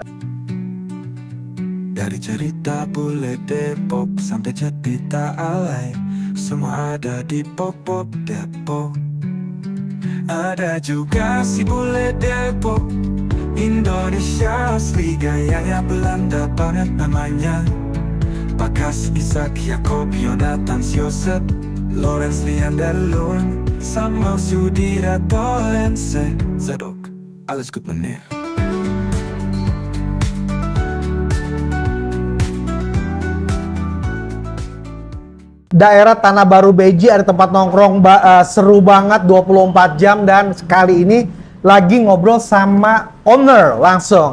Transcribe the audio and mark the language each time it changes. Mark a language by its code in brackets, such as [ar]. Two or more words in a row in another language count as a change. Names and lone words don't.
[id] Dari cerita bule Depok sampai cerita alay, semua ada di Pop Depok. Ada juga si bule Depok, Indonesia asli, gayanya Belanda banget namanya. Bakas Isak Jakob Jonathan Joseph Lorenz Leander Lund Samuel Sudira Tolense Zadok, [de] alles gut meneer. [id] Daerah Tanah Baru Beji ada tempat nongkrong seru banget 24 jam, dan sekali ini lagi ngobrol sama owner langsung.